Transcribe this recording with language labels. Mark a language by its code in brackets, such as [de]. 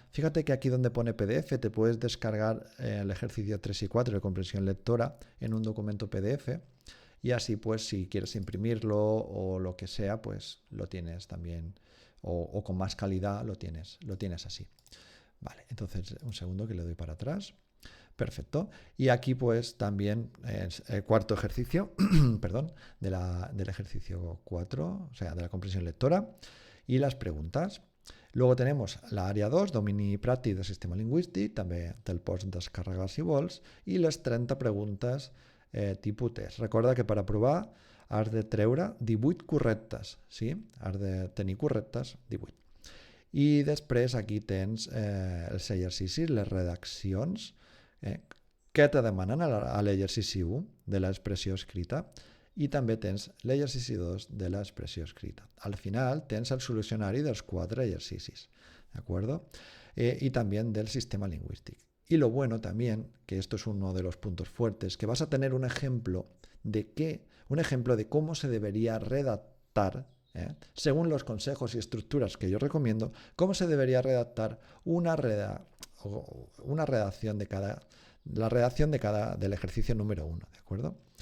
[es] Fíjate que aquí donde pone PDF te puedes descargar el ejercicio 3 y 4 de comprensión lectora en un documento PDF y así pues si quieres imprimirlo o lo que sea pues lo tienes también o con más calidad lo tienes así. Vale, entonces un segundo que le doy para atrás. Perfecto. Y aquí pues también el cuarto ejercicio, perdón, del ejercicio 4, o sea, de la comprensión lectora y las preguntas. [ca] Luego tenemos l'àrea 2, domini pràctic del sistema lingüístic, també te'l pots descarregar si vols, i les 30 preguntes tipus test. Recorda que per aprovar has de treure 18 correctes, sí? Has de tenir correctes 18. I després aquí tens els exercicis, les redaccions, que te demanen a l'exercici 1 de l'expressió escrita i també tens l'exercici 2 de l'expressió escrita. Al final tens el solucionari dels 4 exercicis, [es] ¿de acuerdo? Y también del sistema lingüístico. Y lo bueno también, que esto es uno de los puntos fuertes, que vas a tener un ejemplo de cómo se debería redactar, según los consejos y estructuras que yo recomiendo, cómo se debería redactar una redacción del ejercicio número 1, ¿de acuerdo?